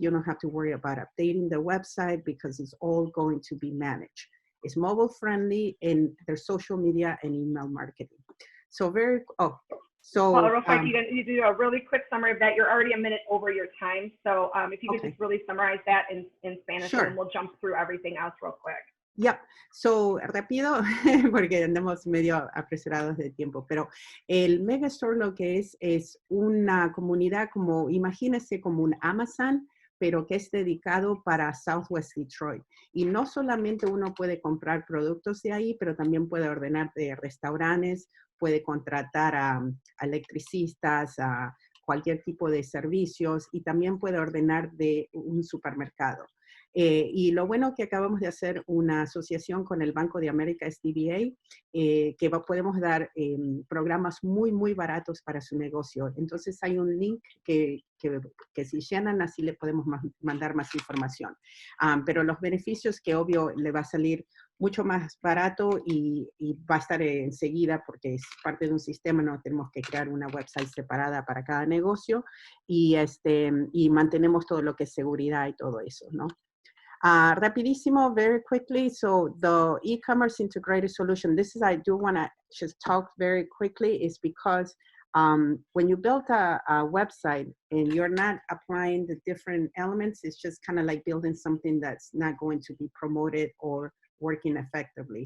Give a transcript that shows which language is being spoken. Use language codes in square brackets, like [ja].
[en] You don't have to worry about updating the website because it's all going to be managed. It's mobile friendly and there's social media and email marketing. So Paula, real quick, you do a really quick summary of that. You're already a minute over your time. So if you could just really summarize that in Spanish, and then we'll jump through everything else real quick. Yep. [es] So, rápido, porque andamos medio apresurados de tiempo, pero el Megastore lo que es una comunidad como, imagínese como un Amazon, pero que es dedicado para Southwest Detroit. Y no solamente uno puede comprar productos de ahí, pero también puede ordenar de restaurantes, puede contratar a electricistas, a cualquier tipo de servicios, y también puede ordenar de un supermercado. Y lo bueno que acabamos de hacer una asociación con el Banco de América, SDBA, que podemos dar programas muy, muy baratos para su negocio. Entonces hay un link que si llenan, así le podemos mandar más información. Pero los beneficios que obvio le va a salir mucho más barato y va a estar enseguida porque es parte de un sistema, no tenemos que crear una website separada para cada negocio y mantenemos todo lo que es seguridad y todo eso, ¿no? Rapidísimo, [en] very quickly. So the e-commerce integrated solution, this is, I do want to just talk very quickly, is because when you build a website and you're not applying the different elements, it's just kind of like building something that's not going to be promoted or working effectively.